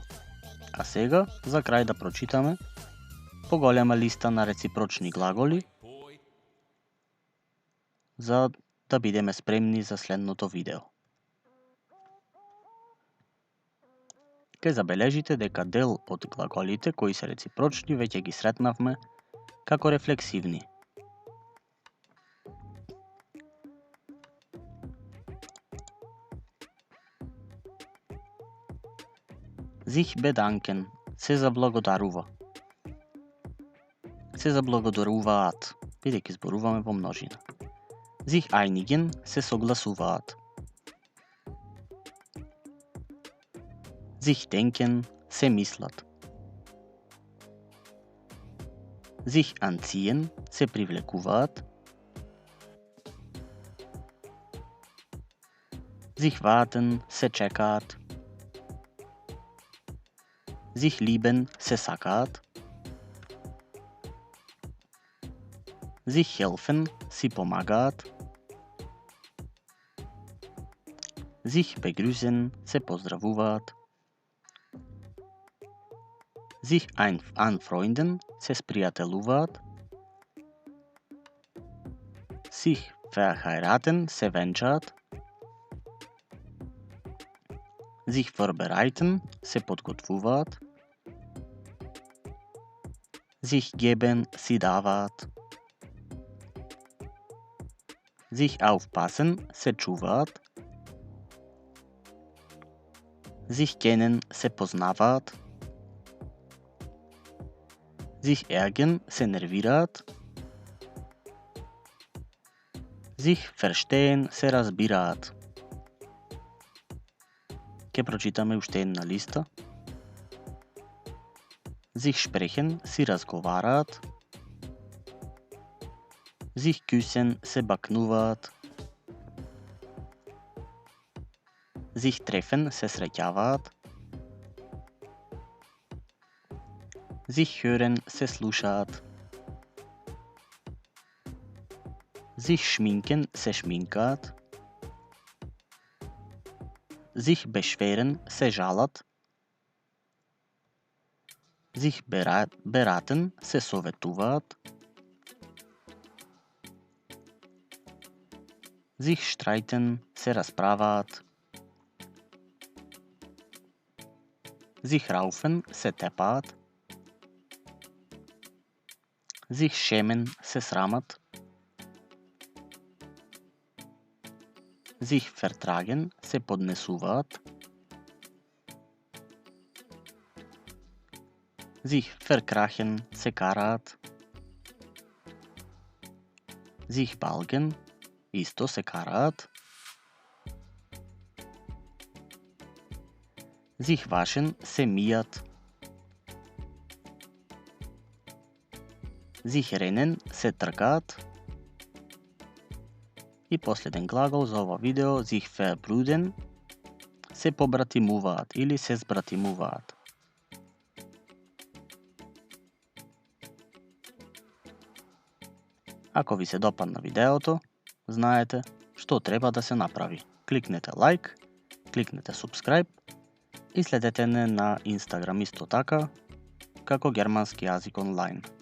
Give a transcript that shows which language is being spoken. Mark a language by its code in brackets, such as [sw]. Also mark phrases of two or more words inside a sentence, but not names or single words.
[mk] А сега, за крај да прочитаме поголема листа на реципрочни глаголи, за да бидеме спремни за следното видео. Ке забележите дека дел од глаголите кои се реципрочни веќе ги сретнавме како рефлексивни. [de] Sich bedanken, [mk] се заблагодарува. Се заблагодаруваат, бидејќи зборуваме во множина. [de] Sich einigen, [mk] се согласуваат. [de] Sich denken, [mk] се мислат. [de] Sich anziehen, [mk] се привлекуваат. [de] Sich warten, [mk] се чекаат. [de] Sich lieben, [mk] се сакаат. [de] Sich helfen, [mk] си помагаат. [de] Sich begrüßen, [mk] се поздравуваат. [de] Sich anfreunden, [mk] се спријателуваат. [de] Sich verheiraten, [mk] се венчаат. [de] Sich vorbereiten, [mk] се подготвуваат. [de] Sich geben, [mk] си даваат. [de] Sich aufpassen, [mk] се чуваат. [de] Sich kennen, [mk] се познаваат. [de] Sich ärgern, [mk] се нервираат. [de] Sich verstehen, [mk] се разбираат. Ке прочитаме уште една листа. [de] Sich sprechen, [mk] си разговараат. [de] Sich küssen, [mk] се бакнуваат. [de] Sich treffen, [mk] се среќаваат. [de] Sich hören, [mk] се слушаат. [de] Sich schminken, [mk] се шминкаат. [de] Sich beschweren, [mk] се жалат. [de] Sich beraten, [mk] се советуваат. [de] Sich streiten, [mk] се расправаат. [de] Sich raufen, [mk] се тепаат. [de] Sich schämen, [mk] се срамат. [de] Sich vertragen, [mk] се поднесуваат. [de] Sich verkrachen, [mk] се караат. [de] Sich balgen, [mk] исто се караат. [de] Sich waschen, [mk] се мијат. [de] Sich rennen, [mk] се тркаат. И последен глагол за ова видео, [de] sich verbrüden, [mk] се побратимуваат или се збратимуваат. Ако ви се допадна видеото, знаете што треба да се направи. Кликнете лайк, кликнете subscribe и следете не на Instagram исто така, како германски јазик онлайн.